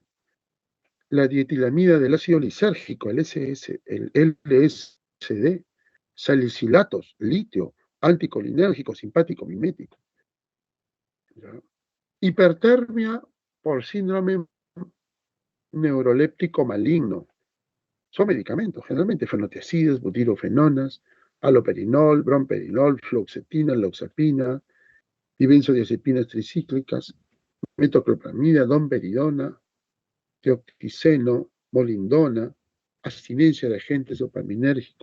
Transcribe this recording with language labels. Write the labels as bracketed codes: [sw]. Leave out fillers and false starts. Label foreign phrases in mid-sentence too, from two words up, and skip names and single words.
[es] La dietilamida del ácido lisérgico, el LSD, salicilatos, litio, anticolinérgico, simpático, mimético. ¿Ya? Hipertermia por síndrome neuroléptico maligno. Son medicamentos, generalmente fenotiacidas, butirofenonas, aloperinol, bromperinol, fluoxetina, loxapina, dibenzodiazepinas tricíclicas, metoclopramida, domperidona, teoxiceno, molindona, abstinencia de agentes dopaminérgicos.